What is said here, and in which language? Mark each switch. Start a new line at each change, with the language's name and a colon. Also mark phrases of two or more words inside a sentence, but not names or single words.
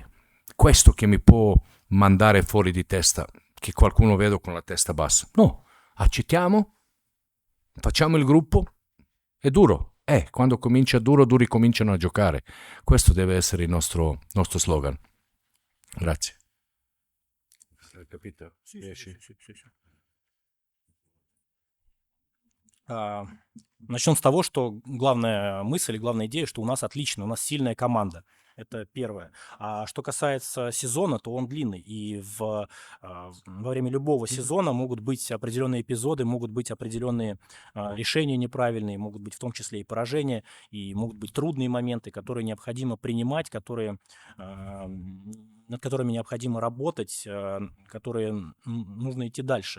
Italian: Questo che mi può mandare fuori di testa, che qualcuno vedo con la testa bassa. No, accettiamo, facciamo il gruppo, è duro. Quando comincia duro, duri cominciano a giocare. Questo deve essere il nostro slogan. Grazie. Hai capito? Sì.
Russian: Начнем с того, что главная мысль и главная идея, что у нас отлично, у нас сильная команда. Это первое. А что касается сезона, то он длинный. И во время любого сезона могут быть определенные эпизоды, могут быть определенные решения неправильные, могут быть в том числе и поражения, и могут быть трудные моменты, которые необходимо принимать, над которыми необходимо работать, которые нужно идти дальше.